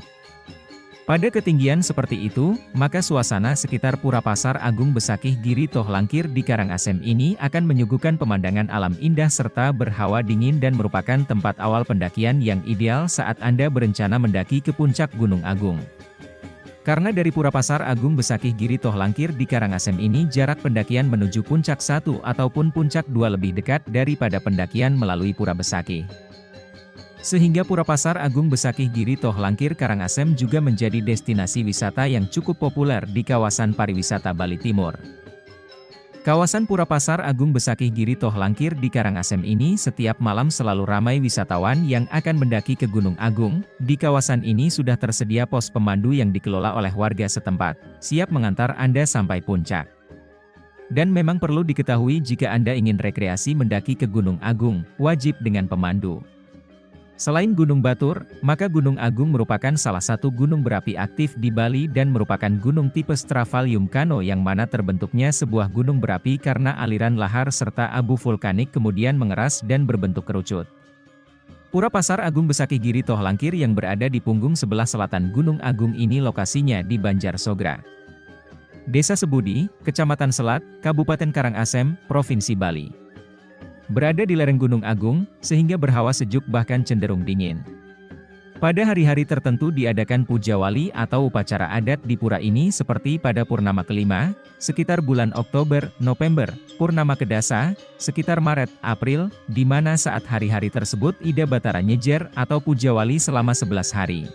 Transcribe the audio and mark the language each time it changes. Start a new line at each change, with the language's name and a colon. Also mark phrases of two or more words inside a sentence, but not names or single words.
Indonesian: Pada ketinggian seperti itu, maka suasana sekitar Pura Pasar Agung Besakih Giri Tohlangkir di Karangasem ini akan menyuguhkan pemandangan alam indah serta berhawa dingin dan merupakan tempat awal pendakian yang ideal saat Anda berencana mendaki ke puncak Gunung Agung. Karena dari Pura Pasar Agung Besakih Giri Tohlangkir di Karangasem ini jarak pendakian menuju puncak 1 ataupun puncak 2 lebih dekat daripada pendakian melalui Pura Besakih. Sehingga Pura Pasar Agung Besakih Giri Tohlangkir Karangasem juga menjadi destinasi wisata yang cukup populer di kawasan pariwisata Bali Timur. Kawasan Pura Pasar Agung Besakih Giri Tohlangkir di Karangasem ini setiap malam selalu ramai wisatawan yang akan mendaki ke Gunung Agung. Di kawasan ini sudah tersedia pos pemandu yang dikelola oleh warga setempat, siap mengantar Anda sampai puncak. Dan memang perlu diketahui jika Anda ingin rekreasi mendaki ke Gunung Agung, wajib dengan pemandu. Selain Gunung Batur, maka Gunung Agung merupakan salah satu gunung berapi aktif di Bali dan merupakan gunung tipe Stravalium-Kano yang mana terbentuknya sebuah gunung berapi karena aliran lahar serta abu vulkanik kemudian mengeras dan berbentuk kerucut. Pura Pasar Agung Besakih Giri Tohlangkir yang berada di punggung sebelah selatan Gunung Agung ini lokasinya di Banjarsogra, Desa Sebudi, Kecamatan Selat, Kabupaten Karangasem, Provinsi Bali. Berada di lereng Gunung Agung, sehingga berhawa sejuk bahkan cenderung dingin. Pada hari-hari tertentu diadakan puja wali atau upacara adat di pura ini seperti pada purnama kelima, sekitar bulan Oktober, November, purnama kedasa, sekitar Maret, April, di mana saat hari-hari tersebut Ida Batara nyejer atau puja wali selama 11 hari.